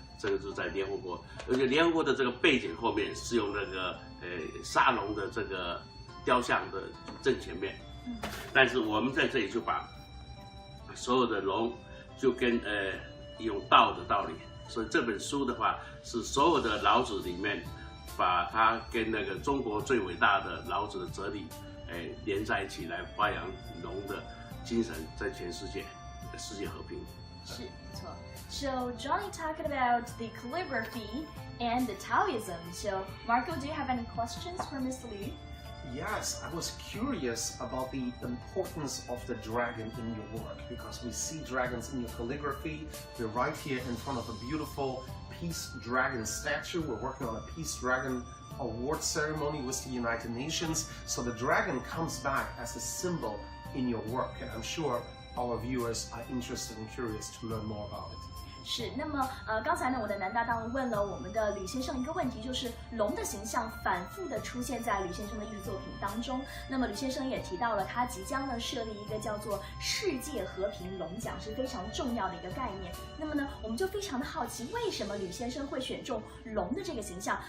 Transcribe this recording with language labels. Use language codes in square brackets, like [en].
[zh] 这个是在联合国，而且联合国的这个背景后面是用那个沙龙的这个雕像的正前面，但是我们在这里就把所有的龙就跟用道的道理，所以这本书的话是所有的老子里面，把它跟那个中国最伟大的老子的哲理连在一起，来发扬龙的精神，在全世界世界和平。是，没错。 [en] So Johnny talked about the calligraphy and the Taoism. So Marco, do you have any questions for Mr. Lu? Yes, I was curious about the importance of the dragon in your work, because we see dragons in your calligraphy. We're right here in front of a beautiful peace dragon statue. We're working on a peace dragon award ceremony with the United Nations. So the dragon comes back as a symbol in your work, and I'm sure our viewers are interested and curious to learn more about it. [zh] 是，那么刚才呢，我的男搭档问了我们的吕先生一个问题，就是龙的形象反复的出现在吕先生的艺术作品当中。那么吕先生也提到了，他即将呢设立一个叫做世界和平龙奖，是非常重要的一个概念。那么呢，我们就非常的好奇，为什么吕先生会选中龙的这个形象？